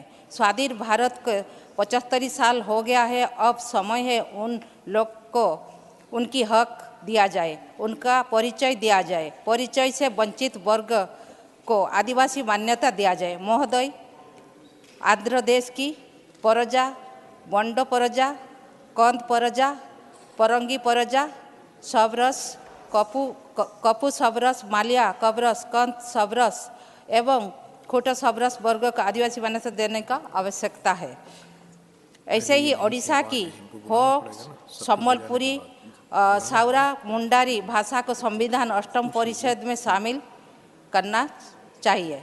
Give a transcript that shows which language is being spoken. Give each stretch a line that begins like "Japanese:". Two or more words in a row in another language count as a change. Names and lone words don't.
Hindi: स्वाधीन भारत को 75 साल हो गया है। अब समय है उन लोग को उनकी हक दिया जाए, उनका परिचय दिया जाए, परिचय से वंचित वर्ग को आदिवासी मान्यता दिया जाए। महोदय, आंध्र देश की परजा, बंडो परजा, कंद परजा, परंगी परजा, सबरस, कपू सबरस, मालिया कबरस, कंद सबरस एवं खोटा सबरस वर्ग को आदिवासी मान्यता देने का आवश्यकता है। ऐसे ही ओडिशा की हो सम्बलपुरी, साउरा, मुंडारी भाषा को संविधान 8वीं परिषद में शामिल करना चाहिए।